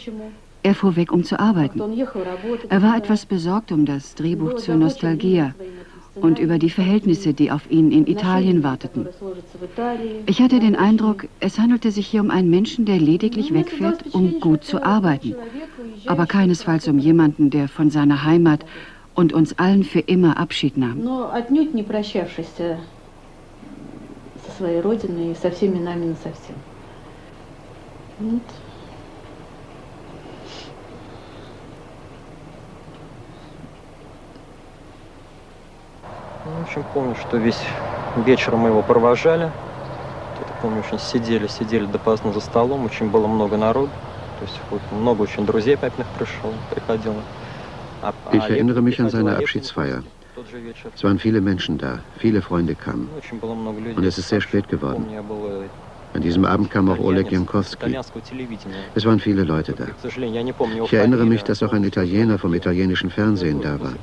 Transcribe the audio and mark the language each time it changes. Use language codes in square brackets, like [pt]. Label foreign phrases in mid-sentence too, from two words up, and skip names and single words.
[de] Er fuhr weg, um zu arbeiten. Er war etwas besorgt um das Drehbuch zur Nostalgia und über die Verhältnisse, die auf ihn in Italien warteten. Ich hatte den Eindruck, es handelte sich hier um einen Menschen, der lediglich wegfährt, um gut zu arbeiten, aber keinesfalls um jemanden, der von seiner Heimat und uns allen für immer Abschied nahm. [ru] Своей родиной и со всеми нами насовсем. Вот. В общем, помню, что весь вечер мы его провожали. Я помню, очень сидели допоздна за столом, очень было много народу. То есть много очень друзей папиных приходило. [de] Ich erinnere mich an seine Abschiedsfeier. Es waren viele Menschen da, viele Freunde kamen. Und es ist sehr spät geworden. An diesem Abend kam auch Oleg Jankowski. Es waren viele Leute da. Ich erinnere mich, dass auch ein Italiener vom italienischen Fernsehen da war.